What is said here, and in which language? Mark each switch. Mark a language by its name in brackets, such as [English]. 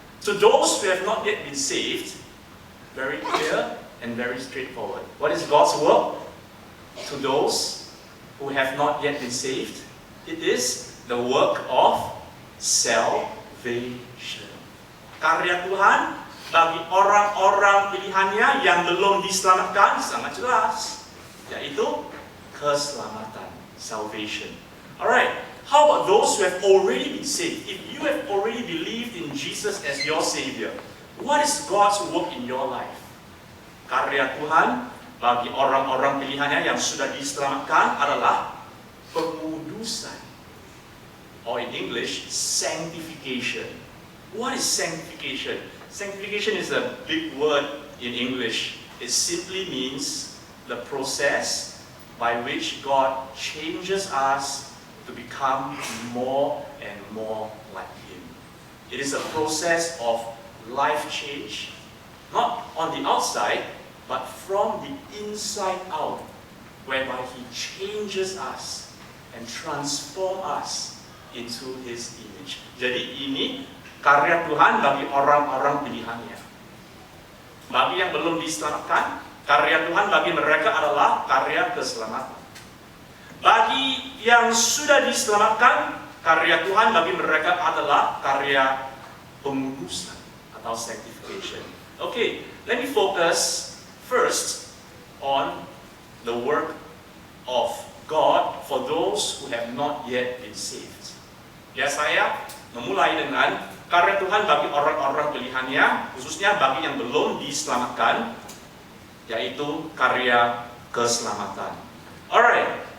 [English] To those who have not yet been saved, very clear and very straightforward. What is God's work? To those who have not yet been saved, it is the work of salvation. [Indonesian] Karya Tuhan bagi orang-orang pilihannya yang belum diselamatkan sangat jelas, yaitu keselamatan, salvation. [English] Alright. How about those who have already been saved? If you have already believed in Jesus as your Savior, what is God's work in your life? [Indonesian] Karya Tuhan bagi orang-orang pilihannya yang sudah diselamatkan adalah pengudusan. [English] Or in English, sanctification. What is sanctification? Sanctification is a big word in English. It simply means the process by which God changes us to become more and more like Him. It is a process of life change, not on the outside, but from the inside out, whereby He changes us and transforms us into His image. [Indonesian] Jadi ini karya Tuhan bagi orang-orang pilihannya. Bagi yang belum diselamatkan, karya Tuhan bagi mereka adalah karya keselamatan. Bagi yang sudah diselamatkan, karya Tuhan bagi mereka adalah karya pengudusan atau sanctification. [English] Okay, let me focus first on the work of God for those who have not yet been saved. [Indonesian] Ya, saya memulai dengan karya Tuhan bagi orang-orang pilihannya, khususnya bagi yang belum diselamatkan, yaitu karya keselamatan. Alright.